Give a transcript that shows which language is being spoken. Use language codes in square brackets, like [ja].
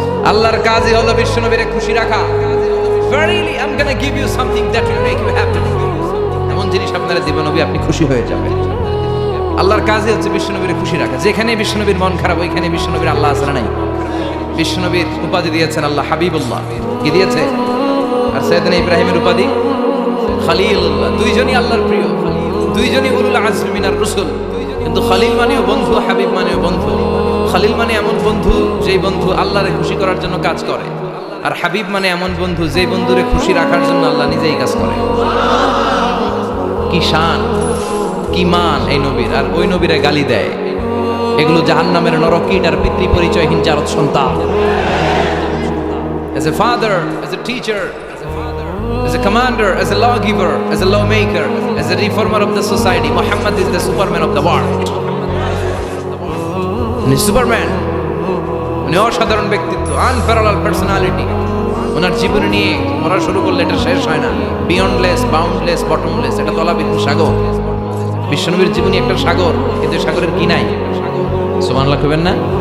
[bn] আল্লাহর কাজই হলো বিশ্বনবীরে খুশি রাখা। [en] Verily I'm gonna give you something that will make you happy. [bn] এমন জিনিস আপনারে দিব নবী, আপনি খুশি হয়ে যাবেন। আল্লাহর কাজই হচ্ছে বিশ্বনবীর খুশি রাখা। যেখানে বিশ্বনবীর মন খারাপ, ওইখানে বিশ্বনবীর আল্লাহ আছে না নাই? বিশ্বনবীর উপাধি দিয়েছেন আল্লাহ হাবিবুল্লাহ। কি দিয়েছে? আর সাইয়েদনা ইব্রাহিমের উপাধি খলিলুল্লাহ। দুইজনই আল্লাহর প্রিয়, দুইজনই [ar] উলুল আজমি মিনার রাসূল। [bn] কিন্তু খলিল মানেও বন্ধু, হাবিব মানেও বন্ধু। খলিল মানে এমন বন্ধু যেই বন্ধু আল্লাহরে খুশি করার জন্য কাজ করে, আর হাবিব মানে এমন বন্ধু যেই বন্ধুরে খুশি রাখার জন্য আল্লাহ নিজেই কাজ করে। কি শান, কি মান এই নবীর! আর ওই নবীরে গালি দেয়। এগুলো জাহান্নামের নরকীট আর পিতৃ পরিচয়হীন জারত সন্তান। [en] As a father, as a teacher, as a commander, as a lawgiver, as a lawmaker, as a reformer of the society, Muhammad is the Superman of the world. [bn] উনি সুপারম্যান, উনি অসাধারণ ব্যক্তিত্ব, [en] unparalleled personality। [bn] ওনার জীবন নিয়ে পড়া শুরু করলে এটা শেষ হয় না। [en] beyondless, boundless, bottomless, [bn] এটা তলাবিহীন সাগর। বিশ্বনবীর জীবনী একটা সাগর, কিন্তু সাগরের কি নাই? সুবহানাল্লাহ কইবেন না?